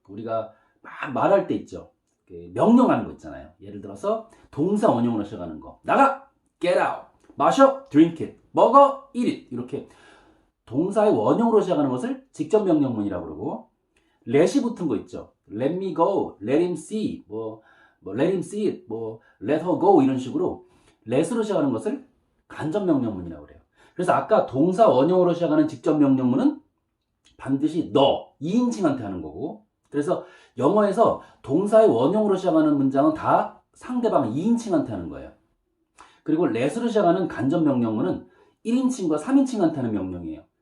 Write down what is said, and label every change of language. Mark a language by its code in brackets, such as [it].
[ko] 우리가 막 말할 때 있죠. 명령하는 거 있잖아요. 예를 들어서 동사 원형으로 시작하는 거. 나가! [en] Get out! [ko] 마셔! [en] Drink it! [ko] 먹어! [en] Eat it! [ko] 이렇게 동사의 원형으로 시작하는 것을 직접 명령문이라고 그러고 let이 붙은 거 있죠. [en] Let me go, let him see, let him see it, let her go [ko] 이런 식으로 let으로 시작하는 것을 간접 명령문이라고 그래요. 그래서 아까 동사 원형으로 시작하는 직접 명령문은 반드시 너, 2인칭한테 하는 거고 그래서 영어에서 동사의 원형으로 시작하는 문장은 다 상대방 2인칭한테 하는 거예요. 그리고 let으로 시작하는 간접 명령문은 1인칭과 3인칭한테 하는 명령이에요.